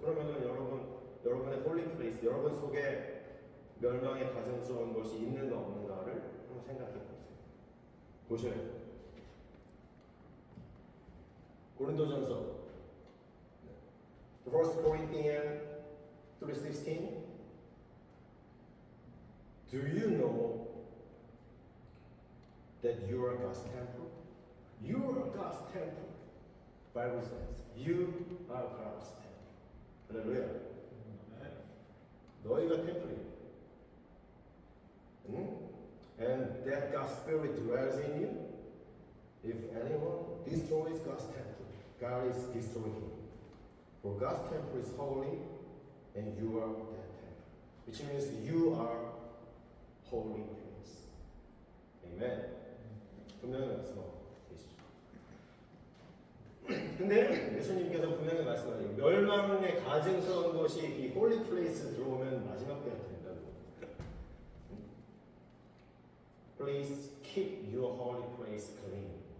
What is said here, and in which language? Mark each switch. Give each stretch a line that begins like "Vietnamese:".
Korean: 그러면은 여러분의 홀리 플레이스, 여러분 속에 멸망의 가증스러운 것이 있는가 없는가를 한번 생각해 보세요. 보셔요. 고린도전서 1 Corinthians 3:16.
English: Do you know that you are God's temple? You are God's temple. Bible says you are God's temple.
Korean: 할렐루야. 너희가 템플이에요.
English: And that God's Spirit dwells in you. If anyone destroys God's temple, God is destroying him. For God's temple is holy, and you are that temple. Which means you are holy place. Amen.
Korean: 분명히 말씀하고 계시죠. 근데 예수님께서 분명히 말씀하세요. 멸망의 가증스러운 것이 이 홀리 플레이스 들어오면 마지막 때가 된다고.
English: Please keep your holy place clean.